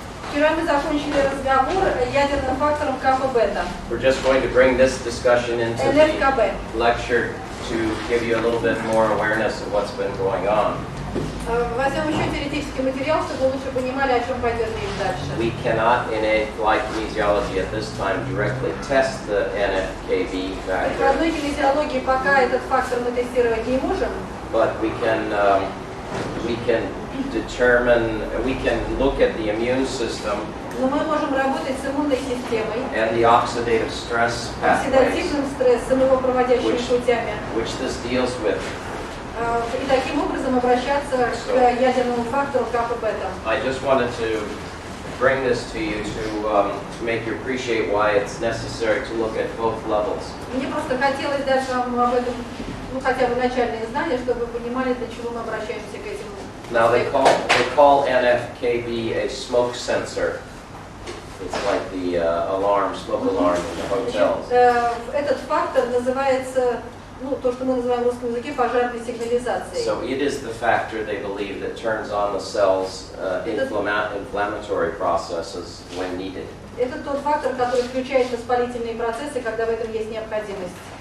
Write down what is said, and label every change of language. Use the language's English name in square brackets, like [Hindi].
[Russian] Вчера мы закончили разговор о ядерным фактором капа-бета, [English] We're just going to bring this discussion into the [Russian] НФКБ. [English] lecture to give you a little bit more awareness of what's been going on. [Russian] Возьмем еще теоретический материал, чтобы лучше понимали, о чем пойдет речь дальше. [English] We cannot, in a flight kinesiology at this time, directly test the NFKB [Russian] В [English] factor, [Russian] прикладной кинезиологии пока этот фактор мы тестировать не можем, [English] but we can determine, we can look at the immune system [Russian] но мы можем работать с иммунной системой, [English] and the oxidative stress pathways, [Russian] оксидативным стрессом, его проводящими путями, [English] which this deals with. [Russian] и таким образом обращаться к ядерному фактору капа-бета. [English] I just wanted to bring this to you to make you appreciate why it's necessary to look at both levels. [Russian] Мне просто хотелось дать вам об этом, ну, хотя бы начальные знания, чтобы вы понимали, для чего мы обращаемся к этим. [English] Now they call NFKB a smoke sensor. It's like the alarm, smoke alarm in the hotels. [Russian] Этот фактор называется, ну, то, что мы называем в русском языке пожарной сигнализацией. [English] So it is the factor they believe that turns on the cell's inflammatory processes when needed. [Russian] Это тот фактор, который включает воспалительные процессы, когда в этом есть необходимость.